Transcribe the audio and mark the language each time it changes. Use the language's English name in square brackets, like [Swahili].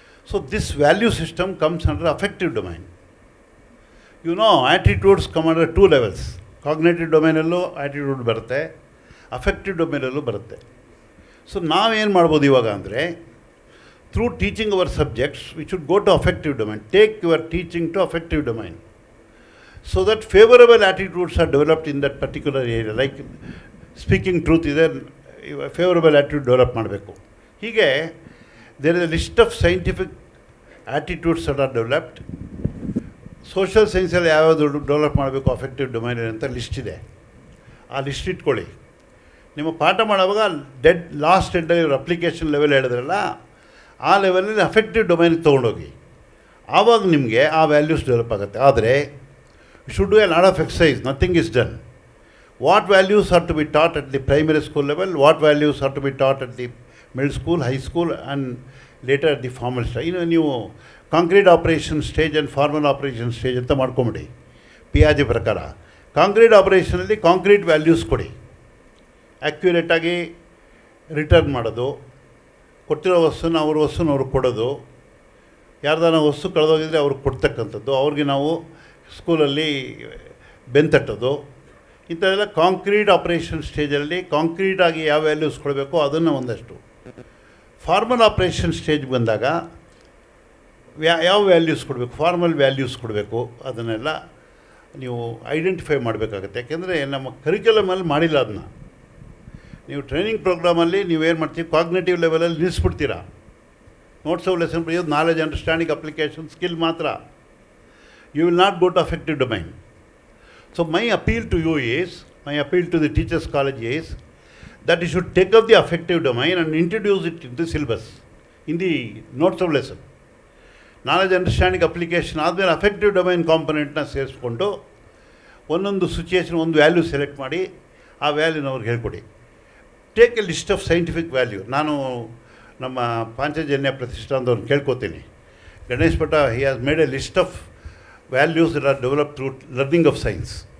[English] So this value system comes under affective domain. You know, attitudes come under 2 levels. [Kannada] Cognitive ಡೊಮೈನಲ್ಲೂ attitude ಬರುತ್ತೆ, affective ಡೊಮೈನಲ್ಲೂ ಬರುತ್ತೆ. So ನಾವೇನು ಮಾಡ್ಬೋದು ಇವಾಗ ಅಂದರೆ, [English] Through teaching our subjects we should go to affective domain. Take your teaching to affective domain so that favorable attitudes are developed in that particular area. Like speaking truth [Kannada] ಇದೆ, favourable attitude develop ಮಾಡಬೇಕು. [English] ಹೀಗೆ there is a list of scientific attitudes that are developed. [Kannada] Social ಸೈನ್ಸಲ್ಲಿ ಯಾವ್ಯಾವುದು develop ಮಾಡಬೇಕು affective domain ಅಂತ list ಇದೆ. ಆ list ಇಟ್ಕೊಳ್ಳಿ. ನಿಮ್ಮ ಪಾಠ ಮಾಡುವಾಗ ಲಾಸ್ಟ್ ಎಂಡಲ್ಲಿ ಇವ್ರ ಅಪ್ಲಿಕೇಶನ್ ಲೆವೆಲ್ ಹೇಳಿದ್ರಲ್ಲ, ಆ ಲೆವೆಲಲ್ಲಿ ಅಫೆಕ್ಟಿವ್ ಡೊಮೈನಿಗೆ ತೊಗೊಂಡೋಗಿ. ಆವಾಗ ನಿಮಗೆ ಆ ವ್ಯಾಲ್ಯೂಸ್ ಡೆವಲಪ್ ಆಗುತ್ತೆ. [English] ಆದರೆ you should do a lot of exercise, nothing is done. What values are to be taught at the primary school level, what values are to be taught at the middle school, high school and later at the formal stage. [Kannada] ನೀವು concrete operation stage and formal operation stage ಅಂತ ಮಾಡ್ಕೊಂಬಿಡಿ. ಪಿಯಾಜೆ ಪ್ರಕಾರ concrete ಆಪರೇಷನಲ್ಲಿ concrete values ಕೊಡಿ. ಆ್ಯಕ್ಯುರೇಟಾಗಿ return ಮಾಡೋದು, ಕೊಟ್ಟಿರೋ ವಸ್ತುನ ಅವ್ರಿಗೆ ಕೊಡೋದು, ಯಾರ್ದಾನ ವಸ್ತು ಕಳೆದೋಗಿದ್ರೆ ಅವ್ರಿಗೆ ಕೊಡ್ತಕ್ಕಂಥದ್ದು, ಅವ್ರಿಗೆ ನಾವು ಸ್ಕೂಲಲ್ಲಿ ಬೆಂತಟ್ಟೋದು, ಇಂಥದ್ದೆಲ್ಲ ಕಾಂಕ್ರೀಟ್ ಆಪ್ರೇಷನ್ ಸ್ಟೇಜಲ್ಲಿ ಕಾಂಕ್ರೀಟಾಗಿ ಯಾವ ವ್ಯಾಲ್ಯೂಸ್ ಕೊಡಬೇಕು ಅದನ್ನು ಒಂದಷ್ಟು. ಫಾರ್ಮಲ್ ಆಪ್ರೇಷನ್ ಸ್ಟೇಜ್ ಬಂದಾಗ ಯಾವ ವ್ಯಾಲ್ಯೂಸ್ ಕೊಡಬೇಕು, ಫಾರ್ಮಲ್ ವ್ಯಾಲ್ಯೂಸ್ ಕೊಡಬೇಕು, ಅದನ್ನೆಲ್ಲ ನೀವು ಐಡೆಂಟಿಫೈ ಮಾಡಬೇಕಾಗತ್ತೆ. ಯಾಕೆಂದರೆ ನಮ್ಮ ಕರಿಕ್ಯುಲಮಲ್ಲಿ ಮಾಡಿಲ್ಲ ಅದನ್ನ. ನೀವು ಟ್ರೈನಿಂಗ್ ಪ್ರೋಗ್ರಾಮಲ್ಲಿ ನೀವೇನು ಮಾಡ್ತೀವಿ, ಕಾಗ್ನೇಟಿವ್ ಲೆವೆಲಲ್ಲಿ ನಿಲ್ಲಿಸ್ಬಿಡ್ತೀರಾ. ನೋಟ್ಸ್ ಆಫ್ ಲೆಸನ್ ಬರೆಯೋದು, ನಾಲೆಜ್, ಅಂಡರ್ಸ್ಟ್ಯಾಂಡಿಂಗ್, ಅಪ್ಲಿಕೇಶನ್, ಸ್ಕಿಲ್ ಮಾತ್ರ. [English] You will not go to affective domain. So my appeal to you is, my appeal to the teachers college is that you should take up the affective domain and introduce it in the syllabus, in the notes of lesson. [Kannada] Knowledge, understanding, application ಆದಮೇಲೆ affective domain ಕಾಂಪೊನೆಂಟ್ನ ಸೇರಿಸ್ಕೊಂಡು ಒಂದೊಂದು situation ಒಂದು value select ಮಾಡಿ ಆ ವ್ಯಾಲ್ಯೂನ ಅವ್ರಿಗೆ ಹೇಳ್ಕೊಡಿ. [English] Take a list of scientific value. [Kannada] ನಾನು ನಮ್ಮ ಪಾಂಚಜನ್ಯ ಪ್ರತಿಷ್ಠಾನದವ್ರನ್ನ ಕೇಳ್ಕೊತೀನಿ, [English] Ganesh Bhatta, he has made a list of values that are develop through learning of science.